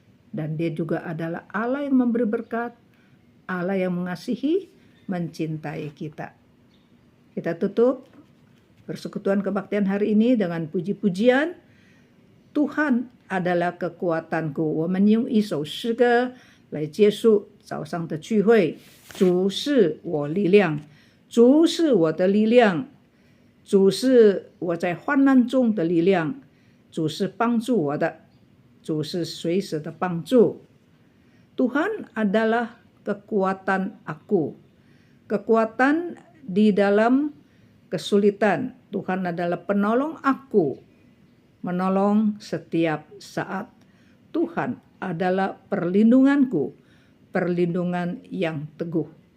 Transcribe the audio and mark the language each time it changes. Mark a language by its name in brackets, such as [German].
[Indonesian] Dan Dia juga adalah Allah yang memberi berkat, Allah yang mengasihi, mencintai kita. Kita tutup persekutuan kebaktian hari ini dengan puji-pujian. Tuhan adalah kekuatanku. [Chinese] 我们用一首诗歌来结束早上的聚会。主是我力量，主是我的力量，主是我在患难中的力量，主是帮助我的，主是随时的帮助。 [Indonesian] Tuhan adalah kekuatan aku, kekuatan di dalam kesulitan. Tuhan adalah penolong aku, menolong setiap saat. Tuhan adalah perlindunganku, perlindungan yang teguh.